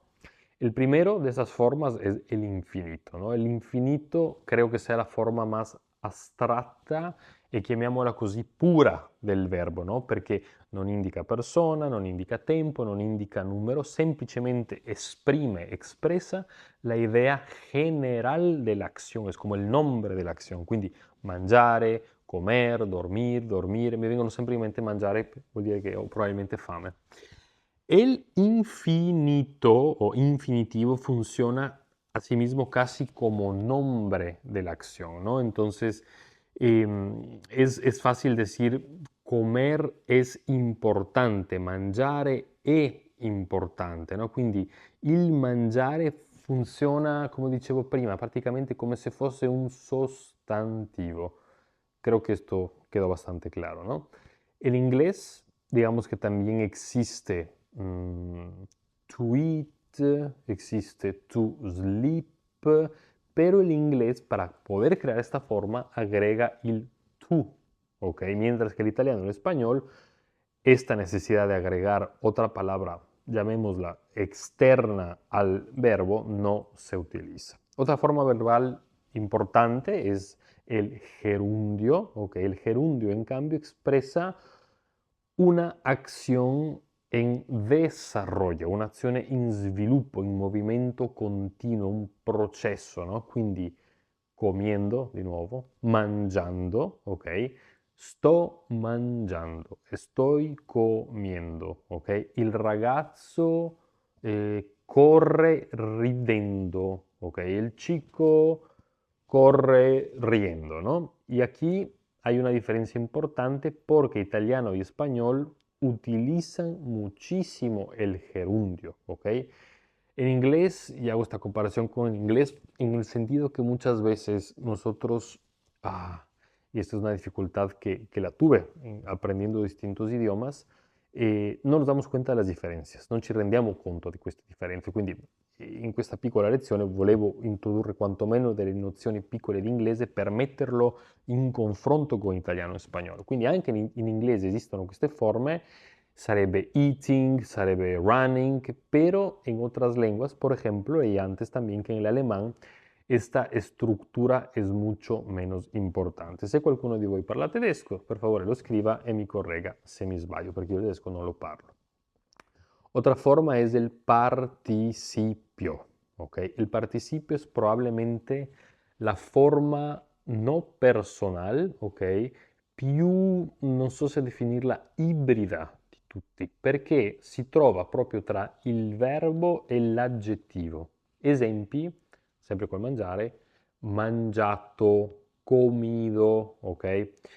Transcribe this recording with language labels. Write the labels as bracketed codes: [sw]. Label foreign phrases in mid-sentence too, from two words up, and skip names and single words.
[es] El primero de esas formas es el infinito, ¿no? El infinito creo [it] che sia la forma más astratta e chiamiamola così pura del verbo, ¿no? Perché non indica persona, non indica tempo, non indica numero, semplicemente exprime, [es] expresa la idea general de la acción, es como el nombre de la acción, [it] quindi mangiare, [es] comer, dormir, [it] dormire, mi vengono sempre in mente mangiare, vuol dire che ho probabilmente fame. [es] El infinito o infinitivo funciona asimismo casi como nombre de la acción, ¿no? Entonces, es fácil decir comer es importante, [it] mangiare è importante, no? Quindi il mangiare funziona, come dicevo prima, praticamente come se fosse un sostantivo. [es] Creo que esto quedó bastante claro, ¿no? El inglés, digamos que también existe [en] to eat, [es] existe [en] to sleep, [es] pero el inglés para poder crear esta forma agrega el to, ¿ok? Mientras que el italiano y el español, esta necesidad de agregar otra palabra, llamémosla externa al verbo, no se utiliza. Otra forma verbal importante es el gerundio, ¿ok? El gerundio, en cambio, expresa una acción en desarrollo, [it] un'azione in sviluppo, in movimento continuo, un processo, no? Quindi comiendo, di nuovo, mangiando, ok? Sto mangiando, [es] estoy comiendo, ok? [it] Il ragazzo corre ridendo, ok? [es] El chico corre riendo, ¿no? Y aquí hay una diferencia importante porque italiano y español utilizan muchísimo el gerundio, ¿ok? En inglés, y hago esta comparación con el inglés, en el sentido que muchas veces nosotros, y esta es una dificultad que la tuve aprendiendo distintos idiomas, [it] non nos damos conta delle differenze, non ci rendiamo conto di queste differenze. Quindi in questa piccola lezione volevo introdurre quantomeno delle nozioni piccole di inglese per metterlo in confronto con italiano e spagnolo. Quindi anche in inglese esistono queste forme, sarebbe eating, sarebbe running, [es] pero en otras lenguas, por ejemplo, y antes también que en el alemán, esta estructura es mucho menos importante. [it] Se qualcuno di voi parla tedesco, per favore lo scriva e mi corregga se mi sbaglio, perché io il tedesco non lo parlo. [es] Otra forma es el participio, ¿ok? El participio es probablemente la forma no personal, ¿ok? [it] Più, non so se definirla ibrida di tutti, perché si trova proprio tra il verbo e l'aggettivo. Esempi, sempre col mangiare, mangiato, comido, ok?